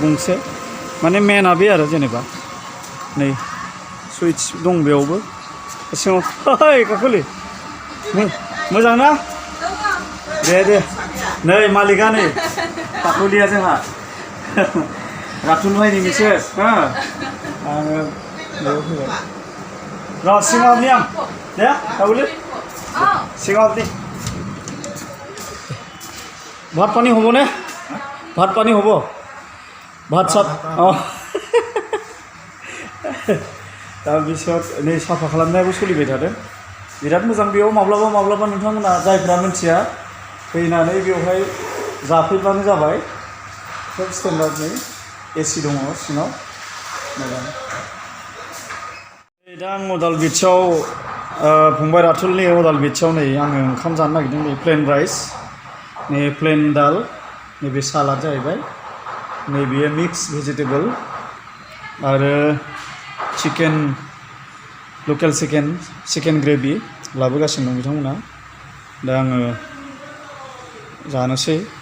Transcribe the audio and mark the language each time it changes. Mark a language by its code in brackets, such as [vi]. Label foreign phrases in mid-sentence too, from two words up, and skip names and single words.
[brx] गंसे माने मेना बे आरो जेनेबा नै सुइट्स दं बेयावबो सिङाव ओइ काकुलि मोजां ना दे नै मालिका नै काकुलिया जोंहा राथुल भाइनि मिसेस हो आङो बेयाव फैबाय र' सिङाव हाबनि आं दे काकुलि सिङाव हाबनि [as] ভাত পানী হ'বনে ভাত পানী হ'ব ভাত চাত অঁ তাৰপিছত [brx] नै साफा खालामनायाबो सोलिबाय थादों बिराद मोजां बेयाव माब्लाबा नोंथांमोना जायफ्रा मिन्थिया फैनानै बेवहाय जाफैब्लानो जाबाय सब स्टेन्डार्डनि एसि दङ सिङाव मोजां दा आं अदाल ब्रिजआव फंबाय राथुलनि अदाल ब्रिजआव नै आङो ओंखाम जानो नागिरदों नै [en] plain rice [brx] नै प्लेन दाल नैबे सालाद जाहैबाय नैबेयो [en] mix vegetable [brx] आरो [en] chicken local chicken gravy [brx] लाबोगासिनो दं बिथांमोना दा आङो जानोसै